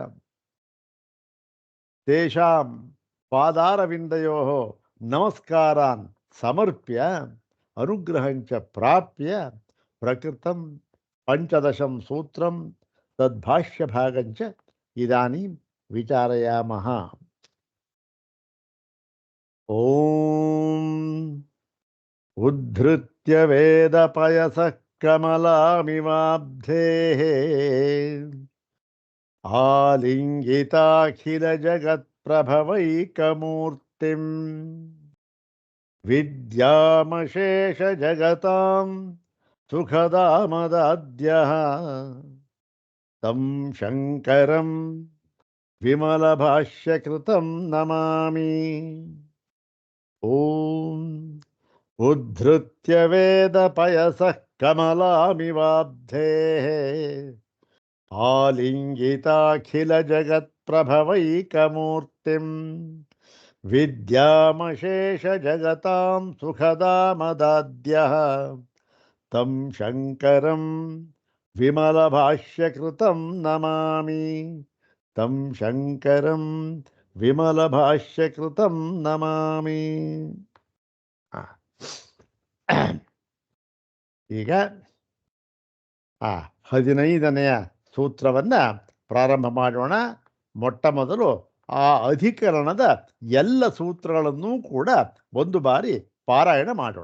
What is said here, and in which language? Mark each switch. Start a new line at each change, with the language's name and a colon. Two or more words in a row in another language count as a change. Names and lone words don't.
Sanskrit: तेषां पादारविन्दयोः नमस्कारान् समर्प्य अनुग्रहं च प्राप्य प्रकृतं पञ्चदशं सूत्रं तद्भाष्यभागं च इदानीं विचारयामः। ॐ उद्धृत्य वेदपयसः कमलामिवाब्धेः ಆಲಿಂಗಿತಾಖಿಲ ಜಗತ್ಪ್ರಭವೈಕಮೂರ್ತಿಂ ವಿದ್ಯಾಮಶೇಷ ಜಗತಾಂ ಸುಖದಾಮದಾದ್ಯಃ ತಂ ಶಂಕರಂ ವಿಮಲಭಾಷ್ಯಕೃತಂ ನಮಾಮಿ. ಓಂ ಉದ್ಧೃತ್ಯ ವೇದ ಪಯಸಃ ಕಮಲಾಮಿವಾಬ್ಧೇಃ ಆಲಿಂಗಿತಾಖಿಲ ಜಗತ್ಪ್ರಭವೈಕಮೂರ್ತಿಂ ವಿದ್ಯಾಮಶೇಷ ಜಗತಾಂ ಸುಖದಾಮದಾದ್ಯಃ ತಂ ಶಂಕರಂ ವಿಮಲಭಾಷ್ಯಕೃತಂ ನಮಾಮಿ. ತಂ ಶಂಕರಂ ವಿಮಲಭಾಷ್ಯಕೃತಂ ನಮಾಮಿ.
Kannada: ಈಗ 15ನೆಯ ಸೂತ್ರವನ್ನು ಪ್ರಾರಂಭ ಮಾಡೋಣ. ಮೊಟ್ಟ ಮೊದಲು ಆ ಅಧಿಕರಣದ ಎಲ್ಲ ಸೂತ್ರಗಳನ್ನೂ ಕೂಡ ಒಂದು ಬಾರಿ ಪಾರಾಯಣ ಮಾಡೋಣ.